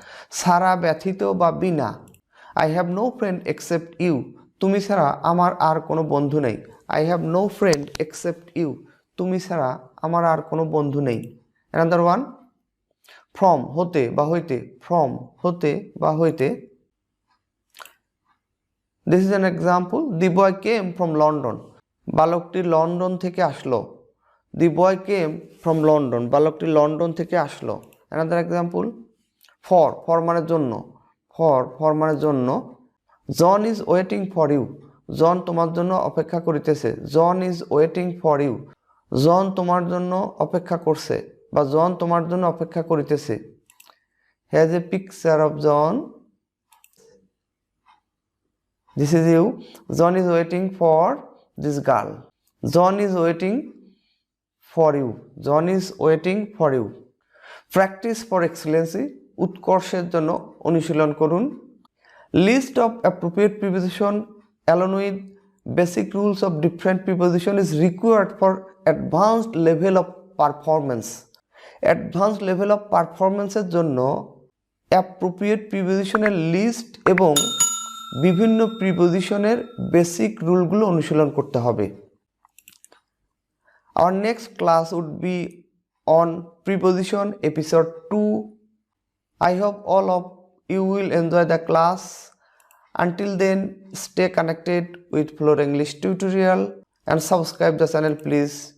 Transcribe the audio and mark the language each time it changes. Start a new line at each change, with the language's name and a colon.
Bangla: ছাড়া, ব্যতীত বা বিনা।
English: I have no friend except you.
Bangla: তুমি ছাড়া আমার আর কোনো বন্ধু নেই।
English: I have no friend except you.
Bangla: তুমি ছাড়া আমার আর কোনো বন্ধু নেই।
English: another one,
Bangla: ফ্রম হতে বা হইতে। ফ্রম হতে বা হইতে।
English: This is an example. The boy came from London.
Bangla: বালকটি লন্ডন থেকে আসলো।
English: The boy came from London.
Bangla: বালকটি লন্ডন থেকে আসলো।
English: Another example.
Bangla: For মানে জন্য।
English: For
Bangla: মানে জন্য।
English: John is waiting for you. John
Bangla: তোমার জন্য অপেক্ষা করিতেছে।
English: John is waiting for you.
Bangla: John তোমার জন্য অপেক্ষা করছে বা John তোমার জন্য অপেক্ষা করিতেছে।
English: Has a picture of John. This is you. John is waiting for this girl. John is waiting for you. John is waiting for you. Practice for excellency.
Bangla: উৎকর্ষের জন্য অনুশীলন করুন।
English: List of appropriate preposition along with basic rules of different preposition is required for advanced level of performance. Advanced level of performance
Bangla: এর জন্য appropriate preposition এর list এবং বিভিন্ন প্রিপোজিশনের basic রুলগুলো অনুশীলন করতে হবে।
English: Our next class would be on preposition episode 2. I hope all of you will enjoy the class. Until then, stay connected with Flora English tutorial and subscribe the channel please.